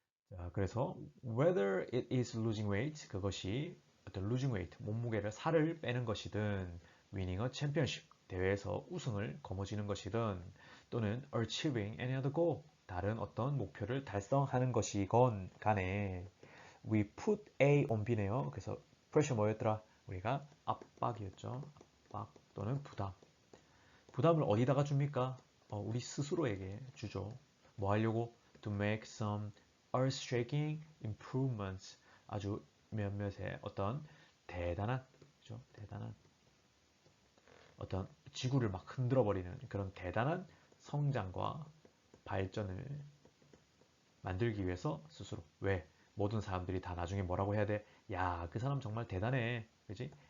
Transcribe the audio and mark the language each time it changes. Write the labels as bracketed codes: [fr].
[ko] 자, 그래서 [en] whether it is losing weight, [ko] 그것이 어떤 [en] losing weight, [ko] 몸무게를 살을 빼는 것이든 [en] winning a championship, [ko] 대회에서 우승을 거머쥐는 것이든 또는 [en] achieving any other goal, [ko] 다른 어떤 목표를 달성하는 것이건 간에 [en] we put A on B [ko] 네요. 그래서 pressure 뭐였더라? 우리가 압박이었죠. 압박 또는 부담. 부담을 어디다가 줍니까? 우리 스스로에게 주죠. 뭐 하려고? [en] To make some earth-shaking improvements. [ko] 아주 몇몇의 어떤 대단한, 그죠? 대단한 어떤 지구를 막 흔들어 버리는 그런 대단한 성장과 발전을 만들기 위해서 스스로. 왜? 모든 사람들이 다 나중에 뭐라고 해야 돼? 야, 그 사람 정말 대단해. 그지?